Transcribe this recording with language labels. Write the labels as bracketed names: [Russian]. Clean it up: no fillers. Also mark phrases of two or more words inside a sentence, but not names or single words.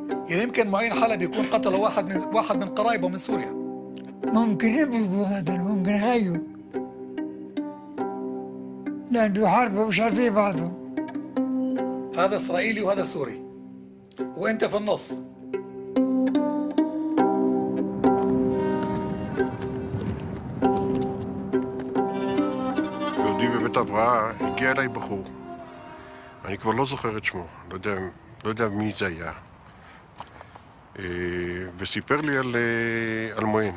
[Arabic] يمكن معين حلبي يكون قتل واحد من قرايبه من سوريا. ممكن يبقوا هذا ممكن هايو لأنه حربوا مش عارفين بعضهم. هذا إسرائيلي وهذا سوري وأنت في النص. [Hebrew] בעודי בבית הבראה הגיע אליי בחור. אני כבר לא זוכר את שמו, לא יודע מי זה היה. וסיפר לי על מוהן.